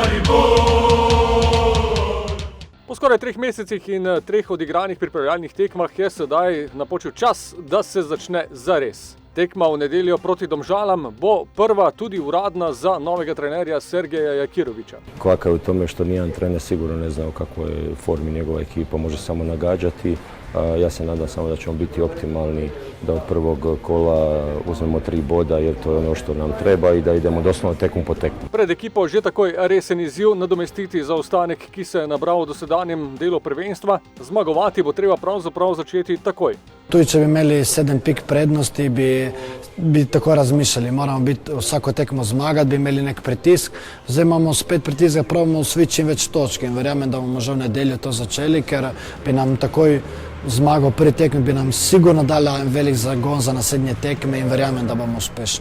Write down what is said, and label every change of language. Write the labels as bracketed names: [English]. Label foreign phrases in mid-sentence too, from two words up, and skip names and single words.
[Slovenian] Po skoraj 3 mesecih in 3 odigranih pripravljalnih tekmah je sedaj napočil čas, da se začne zares. Tekma v nedeljo proti Domžalam bo prva tudi uradna za novega trenerja Sergeja Jakirovića. [Croatian] Kvaka je u tome što nijedan trener sigurno ne zna u kakvoj je formi njegova ekipa, može samo nagađati. Ja se nadam samo da ćemo biti optimalni, da od prvog kola uzmemo 3 boda jer to je ono što nam treba i da idemo doslovno tekmu po tekmu. [Slovenian] Pred ekipo že takoj resen izziv nadomestiti zaostanek, ki se je nabral v dosedanjem delu prvenstva. Zmagovati bo treba pravzaprav začeti takoj. Tudi če bi imeli 7 pik prednosti, bi tako razmišljali. Moramo biti vsako tekmo zmagati, bi imeli nek pritisk. Zdaj imamo spet pritisk, da pravimo osvojiti čim več točk in verjamem, da bomo že v nedeljo to začeli, ker bi nam takoj zmago pri tekmi bi nam sigurno dala velik zagon za naslednje tekme in verjamem, da bomo uspešni.